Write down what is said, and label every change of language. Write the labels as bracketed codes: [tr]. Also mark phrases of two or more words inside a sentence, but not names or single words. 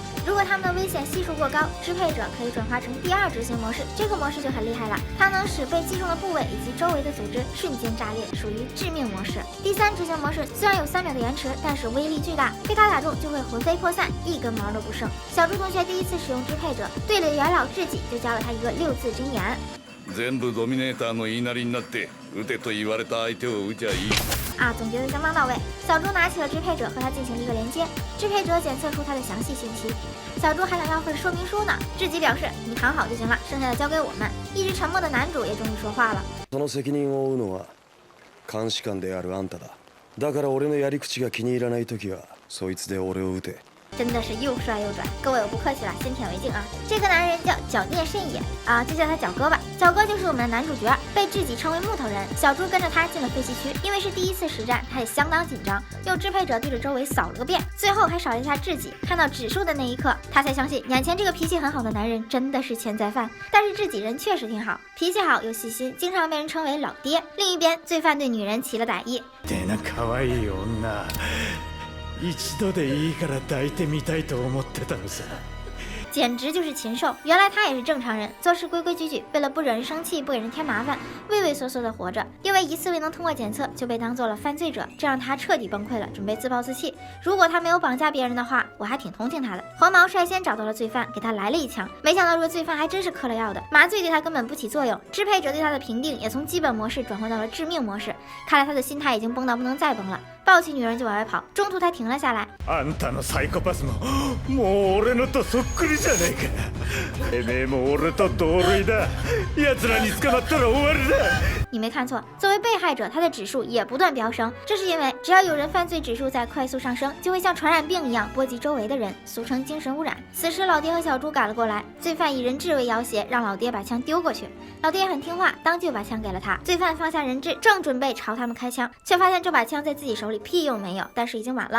[zh] 如果他们的危险系数过高，支配者可以转化成第2执行模式，这个模式就很厉害了，它能使被击中的部位以及周围的组织瞬间炸裂，属于致命模式。第3执行模式虽然有3秒的延迟，但是威力巨大，被他打中就会魂飞魄散，一根毛都不剩。小猪同学第1次使用支配者，队里的元老智己就教了他一个6字真言： [ja] 全部ドミネーターの言いなりになって撃てと言われた相手を撃ちゃいい。 [zh] 啊，总结的相当到位。小猪拿起了支配者，和他进行一个连接，支配者检测出他的详细信息。小猪还想要份说明书呢，智己表示你躺好就行了，剩下的交给我们。一直沉默的男主也终于说话了。 [ja] その責任を負うのは監視官であるあんただ。だから俺のやり口が気に入らないときはそいつで俺を撃て。 [zh] 真的是又帅又拽，各位我不客气了，先舔为敬啊！这个男人叫角电慎也啊，就叫他角哥吧。角哥就是我们的男主角，被智己称为木头人。小猪跟着他进了废弃区，因为是第1次实战，他也相当紧张，用支配者对着周围扫了个遍，最后还扫了一下智己。看到指数的那一刻，他才相信眼前这个脾气很好的男人真的是潜在犯。但是智己人确实挺好，脾气好又细心，经常被人称为老爹。另一边，罪犯对女人起了歹意。 [ja] 一度でいいから抱いてみたいと思ってたのさ。 [zh] 简直就是禽兽！原来他也是正常人，做事规规矩矩，为了不惹人生气，不给人添麻烦，畏畏缩缩的活着。因为1次未能通过检测，就被当做了犯罪者，这让他彻底崩溃了，准备自暴自弃。如果他没有绑架别人的话，我还挺同情他的。黄毛率先找到了罪犯，给他来了一枪，没想到这个罪犯还真是嗑了药的，麻醉对他根本不起作用。支配者对他的评定也从基本模式转换到了致命模式，看来他的心态已经崩到不能再崩了。抱起女人就往外跑，中途他停了下来。 [ja] あんたのサイコパスもう俺のとそっくりじゃねえか。てめえも俺と同類だ。奴らに捕まったら終わりだ。 [zh] 你没看错，作为被害者，他的指数也不断飙升。这是因为只要有人犯罪指数在快速上升，就会像传染病一样波及周围的人，俗称精神污染。此时老爹和小猪赶了过来，罪犯以人质为要挟，让老爹把枪丢过去。老爹很听话，当即把枪给了他。罪犯放下人质，正准备朝他们开枪，却发现这把枪在自己手里屁用没有，但是已经晚了。